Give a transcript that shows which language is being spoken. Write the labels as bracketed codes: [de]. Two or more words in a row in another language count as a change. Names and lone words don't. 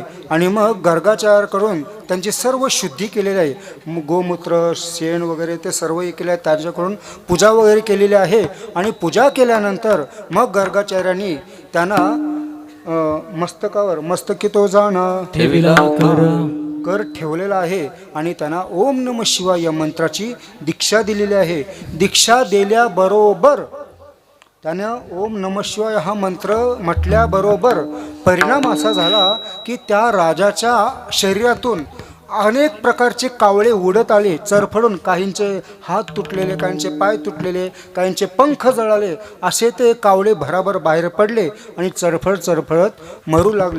[mr] आणि मग गर्गाचार करून त्यांची सर्व शुद्धी केलेली आहे. गोमूत्र शेण वगैरे ते सर्व हे केले आहे. त्यांच्याकडून पूजा वगैरे केलेली आहे. आणि पूजा केल्यानंतर मग गर्गाचार्यांनी त्यांना मस्तकावर मस्तकी तो जाणा ठेविला कर ठेवलेला आहे. आणि त्यांना [sa] ओम नमः शिवाय [mr] या मंत्राची दीक्षा दिलेली आहे. दीक्षा दिल्याबरोबर त्यानं [sa] ओम नमः शिवाय [mr] हा मंत्र म्हटल्याबरोबर परिणाम असा झाला की त्या राजाच्या शरीरातून अनेक प्रकारचे कावळे उडत आले चरफडून. काहींचे हात तुटलेले, काहींचे पाय तुटलेले, काहींचे पंख जळाले. असे ते कावळे भराभर बाहेर पडले आणि चरफडत मरू लागले.